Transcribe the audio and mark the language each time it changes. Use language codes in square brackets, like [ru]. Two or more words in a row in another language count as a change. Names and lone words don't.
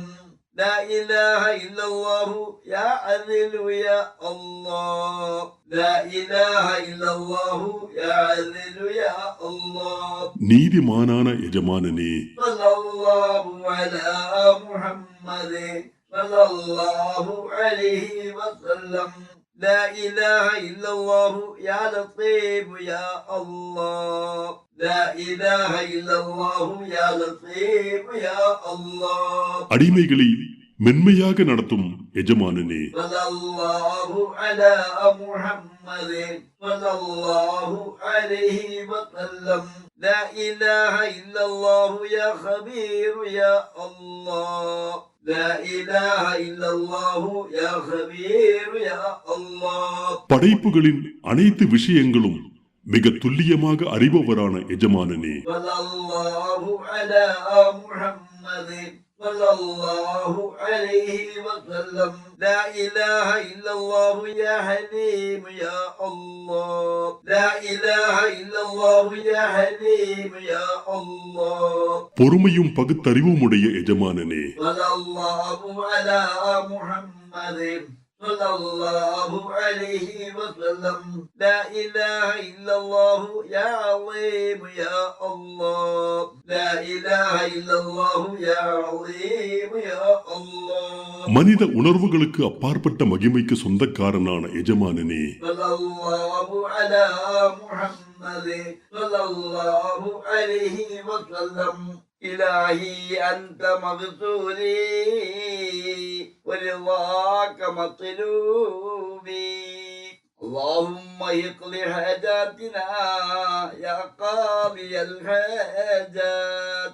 [ar] لا إله إلا الله يا أصيل يا الله. لا إله إلا الله يا أصيل يا الله. [ta] நீதிமானான எஜமானனே, [ar] صلى الله على محمد صلى الله عليه وسلم. لا إله إلا الله يا لطيف يا الله. لا إله إلا الله يا لطيف يا الله. [ta] அடிமைகளை மென்மையாக நடத்தும் எஜமானனே, [ar] صلى الله على محمد صلى الله عليه وسلم. لا إله إلا الله يا خبير يا الله. لا إله إلا الله يا خبير يا الله. [ta] படைப்புகளின் அனைத்து விஷயங்களும் மிக துல்லியமாக அறிபவரான எஜமானனே, [ar] صلى الله على محمد صلى الله عليه وسلم. لا إله إلا الله يا حليم يا الله. لا إله إلا الله يا حليم يا الله. [ta] பொறுமையும் பகுத்தறிவும் உடைய எஜமானனே, [ar] صلى الله على محمد صلى الله عليه وسلم. لا إله إلا الله يا عظيم يا الله. لا إله إلا الله يا عظيم يا الله. [ta] மனித உணர்வுகளுக்கு அப்பாற்பட்ட மகிமைக்கு சொந்தக்காரனான எஜமானனே, [ar] صلى الله على محمد صلى الله عليه وسلم. إلهي أنت مغسولي ورضاك مطلوبي. اللهم اقض حاجاتنا يا قاضي الحاجات.